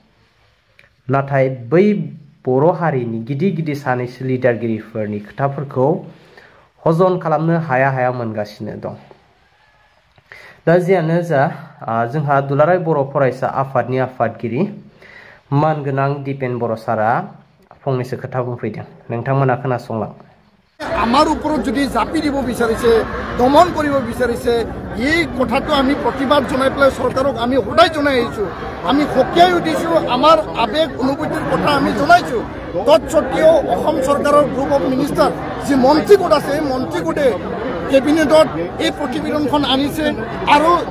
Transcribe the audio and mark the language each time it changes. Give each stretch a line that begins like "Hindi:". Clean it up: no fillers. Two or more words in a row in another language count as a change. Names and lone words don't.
Bodo: नाथाय बै बर' हारिनि गिदिर गिदिर सानैसो लिडारगिरिफोरनि खोथाफोरखौ हजम खालामनो हाया हाया मोनगासिनो दं दा जियानो जा जोंहा दुलाराय बर' फरायसा आफादनि आफादगिरि मानगोनां दीपेन बर' सारा फंनैसो खोथा बुंफैदों नोंथांमोना खोनासंलां
Assamese: আমাৰ ওপৰত যদি জাপি দিব বিচাৰিছে দমন কৰিব বিচাৰিছে এই কথাটো আমি প্ৰতিবাদ জনাই পেলাই চৰকাৰক আমি সদায় জনাই আহিছোঁ আমি সকীয়াই উঠিছোঁ আমাৰ আবেগ অনুভূতিৰ কথা আমি জনাইছোঁ তৎসত্ত্বেও অসম চৰকাৰৰ
English: group of minister
Assamese: যি মন্ত্ৰীগোট আছে এই মন্ত্ৰীগোটে কেবিনেটত এই প্ৰতিবেদনখন আনিছে আৰু